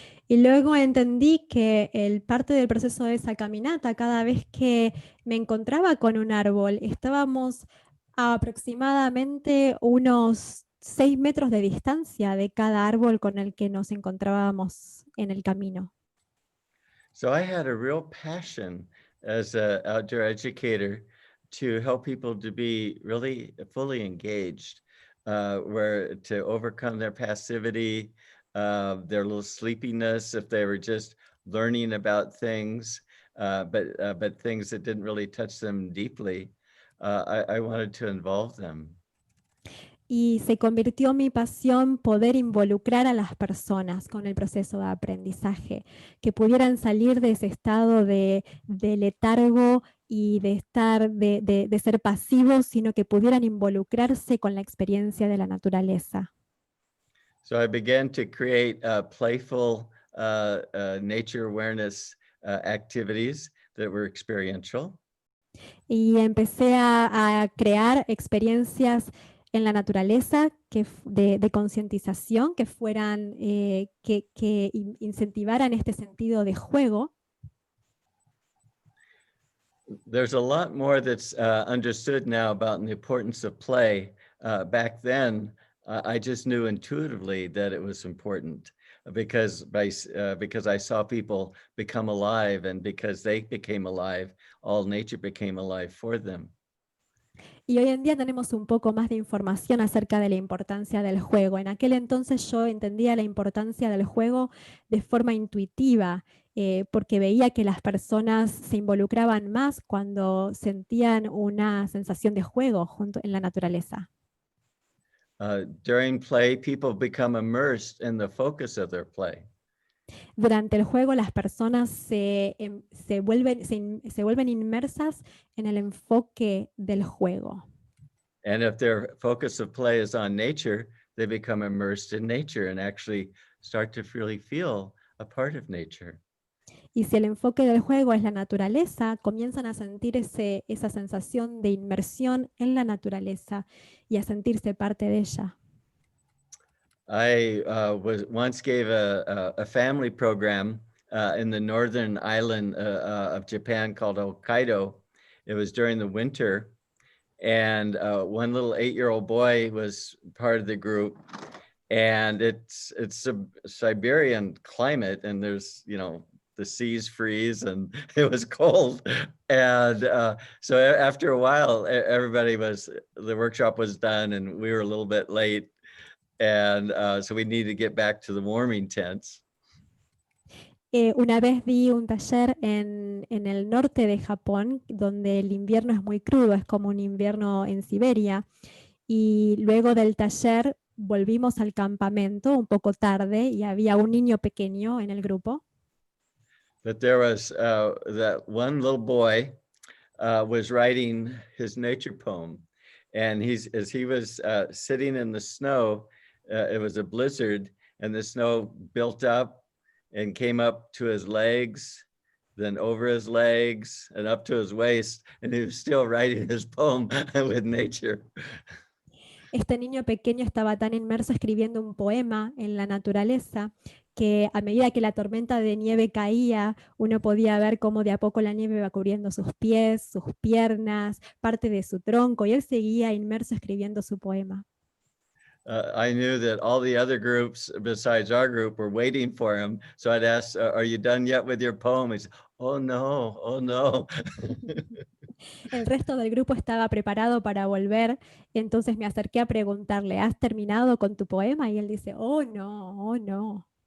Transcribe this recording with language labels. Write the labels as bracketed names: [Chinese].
[Spanish] Y luego entendí que parte del proceso de esa caminata, cada vez que me encontraba con un árbol, estábamos a aproximadamente unos 6 metros de distancia de cada árbol con el que nos encontrábamos en el camino. [English] So I had a real passion as an outdoor educator to help people to be really fully engaged, where to overcome their passivity, their little sleepiness if they were just learning about things, but things that didn't really touch them deeply. I wanted to involve them. [Spanish] Y se convirtió mi pasión poder involucrar a las personas con el proceso de aprendizaje, que pudieran salir de ese estado de letargo y de ser pasivos, sino que pudieran involucrarse con la experiencia de la naturaleza. [English] So I began to create playful nature awareness activities that were experiential. [Spanish] Y empecé a crear experiencias en la naturaleza de concientización que fueran, que incentivaran este sentido de juego. [English] There's a lot more that's understood now about the importance of play. Back then, I just knew intuitively that it was important because I saw people become alive, and because they became alive, all nature became alive for them. [Spanish] Y hoy en día tenemos un poco más de información acerca de la importancia del juego. En aquel entonces yo entendía la importancia del juego de forma intuitiva, porque veía que las personas se involucraban más cuando sentían una sensación de juego junto en la naturaleza. [English] During play, people become immersed in the focus of their play. [Spanish] Durante el juego las personas se vuelven inmersas en el enfoque del juego. [English] And if their focus of play is on nature, they become immersed in nature and actually start to really feel a part of nature. [Spanish] Y si el enfoque del juego es la naturaleza, comienzan a sentir esa sensación de inmersión en la naturaleza y a sentirse parte de ella. [English] I once gave a family program in the northern island of Japan called Hokkaido. It was during the winter, and one little 8-year-old boy was part of the group. And it's a Siberian climate, and there's, the seas freeze and it was cold. And so after a while, the workshop was done and we were a little bit late. And so we needed to get back to the warming tents. [Spanish] Una vez di un taller en el norte de Japón, donde el invierno es muy crudo, es como un invierno en Siberia. Y luego del taller volvimos al campamento un poco tarde y había un niño pequeño en el grupo. [English] But there was that one little boy was writing his nature poem. And as he was sitting in the snow, it was a blizzard, and the snow built up and came up to his legs, then over his legs and up to his waist, and he was still writing his poem with nature. [Spanish] Este niño pequeño estaba tan inmerso escribiendo un poema en la naturaleza que a medida que la tormenta de nieve caía, uno podía ver cómo de a poco la nieve iba cubriendo sus pies, sus piernas, parte de su tronco, y él seguía inmerso escribiendo su poema. [English] I knew that all the other groups besides our group were waiting for him. So I'd ask, are you done yet with your poem? He said, oh no. [Spanish] El resto del grupo estaba preparado para volver, entonces me acerqué a preguntarle, ¿has terminado con tu poema? Y él dice, oh no.